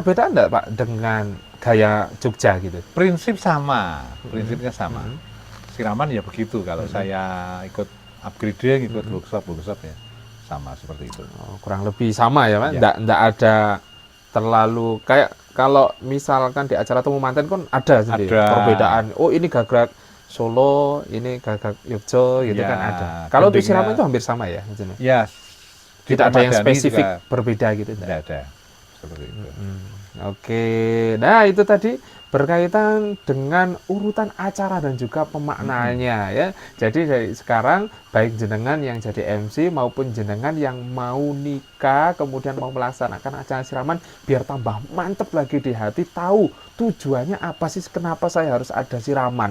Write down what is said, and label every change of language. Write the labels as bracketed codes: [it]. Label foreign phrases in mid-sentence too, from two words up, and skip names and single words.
[id] perbedaan enggak Pak dengan gaya Jogja gitu? Prinsipnya sama. Siraman ya begitu, kalau saya ikut upgrading, ikut workshop ya, sama seperti itu. Oh, kurang lebih sama ya Pak? Ya. Enggak ada terlalu kayak kalau misalkan di acara [jv] temu manten [id] kan ada sendiri Ada. perbedaan. Oh ini gagrak Solo, ini gagrak Yogyo gitu Ya, kan ada. Kalau untuk gendingnya- siraman itu hampir sama ya? Maksudnya? Ya, Tidak ada yang dipermadani spesifik juga berbeda gitu. tidak ada seperti itu. Oke, nah itu tadi berkaitan dengan urutan acara dan juga pemaknaannya ya. Jadi dari sekarang baik jenengan yang jadi MC maupun jenengan yang mau nikah kemudian mau melaksanakan acara siraman biar tambah mantep lagi di hati, tahu tujuannya apa sih, kenapa saya harus ada siraman.